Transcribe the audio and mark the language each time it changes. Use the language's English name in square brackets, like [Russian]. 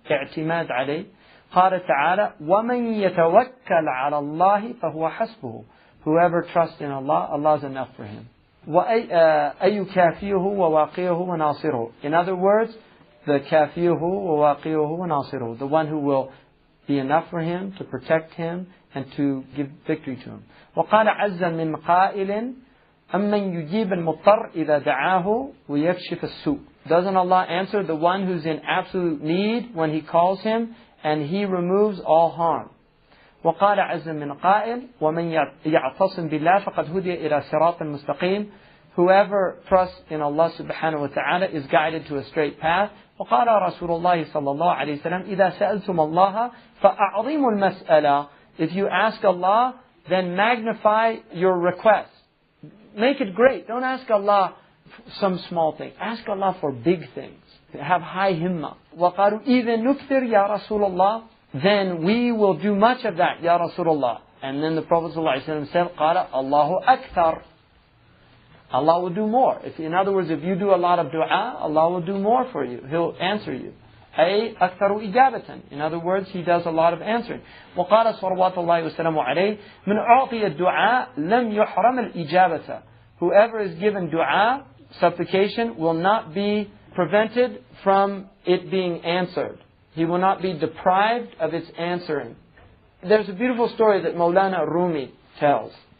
[Arabic] اعتماد عليه. قال تعالى وَمَنْ يَتَوَكَّلْ عَلَى اللَّهِ فَهُوَ حَسْبُهُ. [English] Whoever trusts in Allah, Allah is enough for him. [Arabic] وَأَيُّ كَافِيهُ وَوَاقِيهُ وَنَاصِرُهُ. [English] In other words, the [Arabic] كَافِيهُ وَوَاقِيهُ وَنَاصِرُهُ. [English] The one who will be enough for him, to protect him, and to give victory to him. [Arabic] وقال عز من قائل أَمَّنْ يُجِيبَ الْمُضْطَرَّ إِذَا دَعَاهُ وَيَكْشِفَ السُّوءَ. [English] Doesn't Allah answer the one who's in absolute need when He calls him, and He removes all harm? [Arabic] وقال عز من قائل ومن يعتصم بالله فقد هدي إلى صراط مستقيم. [English] Whoever trusts in Allah subhanahu wa ta'ala is guided to a straight path. [Arabic] وقال رسول الله صلى الله عليه وسلم إذا سألتم الله فأعظموا المسألة. [English] If you ask Allah, then magnify your request. Make it great. Don't ask Allah some small thing. Ask Allah for big things. Have high himmah. [Arabic] وقالوا إذا نكثر يا رسول الله. [English] Then we will do much of that, Ya Rasulullah. And then the Prophet ﷺ said, قال Allahu Akthar. Allah will do more. In other words, if you do a lot of dua, Allah will do more for you. He'll answer you. [Arabic] أي أكثر إجابة. [English] In other words, He does a lot of answering. [Arabic] وقال صلوات الله وسلامه عليه من أعطي الدعاء لم يحرم الإجابة. [English] Whoever is given dua, supplication, will not be prevented from it being answered. He will not be deprived of its answering. There's a beautiful story that Mawlana Rumi tells.